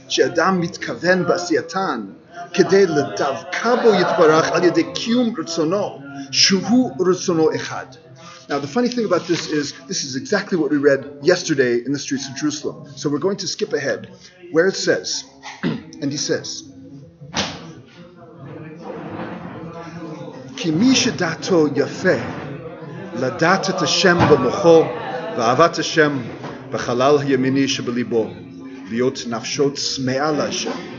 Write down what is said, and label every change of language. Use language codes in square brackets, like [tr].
[he] שאדם מתכוון בעשייתן כדי לדבקה בו יתברך על ידי קיום רצונו שהוא רצונו אחד. [en] Now the funny thing about this is exactly what we read yesterday in the streets of Jerusalem. So we're going to skip ahead where it says, and he says, [he] כי מי שדעתו יפה לדעת את השם במוחו ואהבת השם בחלל הימיני שבליבו להיות נפשו צמאה להשם